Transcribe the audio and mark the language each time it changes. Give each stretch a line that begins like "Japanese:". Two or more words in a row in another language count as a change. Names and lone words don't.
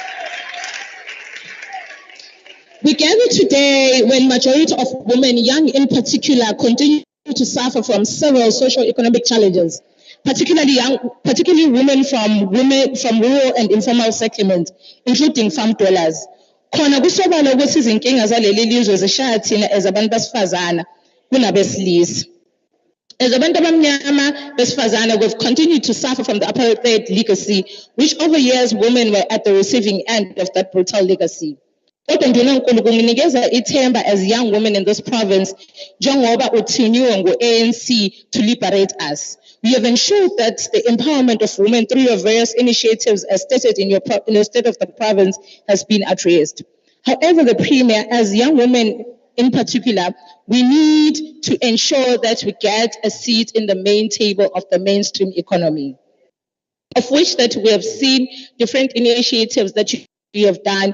English: We gather today when majority of women, young in particular, continue to suffer from several socio-economic challenges, particularly women from rural and informal settlements, including farm dwellers.
Zulu: Khona kusobala ukuthi izinkinga zaleli lizwe zishaya thina
English: as abantu
Zulu: besifazana kunabesilisa. As abantu abamnyama besifazana,
English: we've continued to suffer from the apartheid legacy, which over years women were at the receiving end of that brutal legacy.
Zulu: Kodwa ndunankulu kunginikeza ithemba
English: as young women in this province,
Zulu: njengoba uthiniwe ngu-ANC
English: to liberate us. We have ensured that the empowerment of women through your various initiatives, as stated in the state of the province, has been addressed. However, the Premier, as young women in particular, we need to ensure that we get a seat in the main table of the mainstream economy, of which that we have seen different initiatives that you have done.